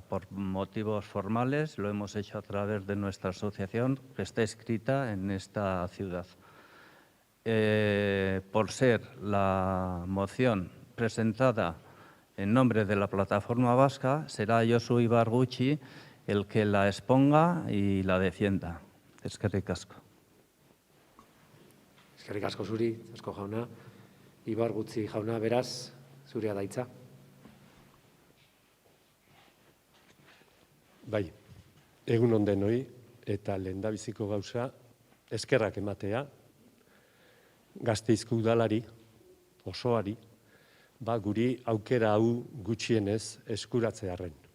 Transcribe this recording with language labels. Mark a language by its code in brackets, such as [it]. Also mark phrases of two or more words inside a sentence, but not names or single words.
[es] Por motivos formales lo hemos hecho a través de nuestra asociación que está inscrita en esta ciudad. Por ser la moción presentada en nombre de la Plataforma Vasca, será Josu Ibarguchi el que la exponga y la defienda. [eu] Eskerrik asko. Eskerrik asko zuri, asko jauna. Ibarguchi jauna, beraz, zurea daitza. Bai, egun ondenoi eta lehendabiziko gauza eskerrak ematea Gasteizko udalari, osoari, guri aukera hau gutxienez eskuratzearren.